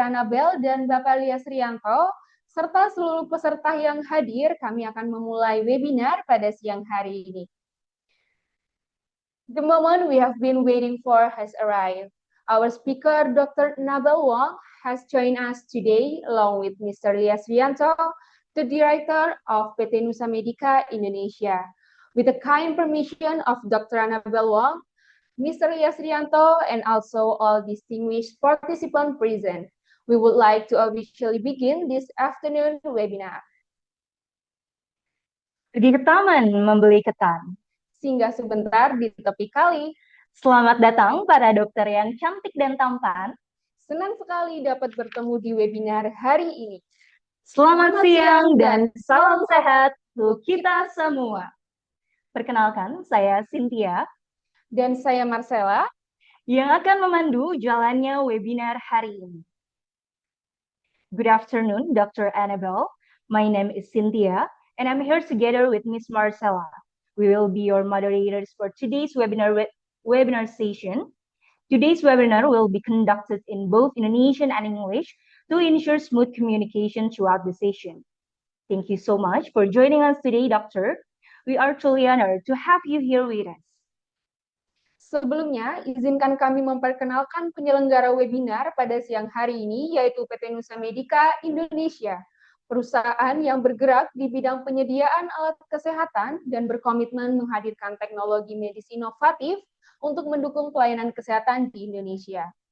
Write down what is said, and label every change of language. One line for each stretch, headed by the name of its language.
Indonesian: Annabelle dan Bapak Lias Rianto serta seluruh peserta yang hadir, kami akan memulai webinar pada siang hari ini.
English: The moment we have been waiting for has arrived. Our speaker, Dr. Annabelle Wong, has joined us today along with Mr. Lias Rianto, the Director of PT Nusa Medika Indonesia. With the kind permission of Dr. Annabelle Wong, Mr. Lias Rianto, and also all distinguished participants present, we would like to officially begin this afternoon webinar.
Indonesian: Pergi ke taman membeli ketan. Singgah sebentar di tepi kali. Selamat datang para dokter yang cantik dan tampan. Senang sekali dapat bertemu di webinar hari ini. Selamat siang dan salam sehat untuk kita semua. Perkenalkan, saya Cynthia. Dan saya Marcella. Yang akan memandu jalannya webinar hari ini.
English: Good afternoon, Dr. Annabelle. My name is Cynthia, and I'm here together with Miss Marcella. We will be your moderators for today's webinar session. Today's webinar will be conducted in both Indonesian and English to ensure smooth communication throughout the session. Thank you so much for joining us today, Doctor. We are truly honored to have you here with us.
Indonesian: Sebelumnya, izinkan kami memperkenalkan penyelenggara webinar pada siang hari ini, yaitu PT Nusa Medika Indonesia, perusahaan yang bergerak di bidang penyediaan alat kesehatan dan berkomitmen menghadirkan teknologi medis inovatif untuk mendukung pelayanan kesehatan di Indonesia.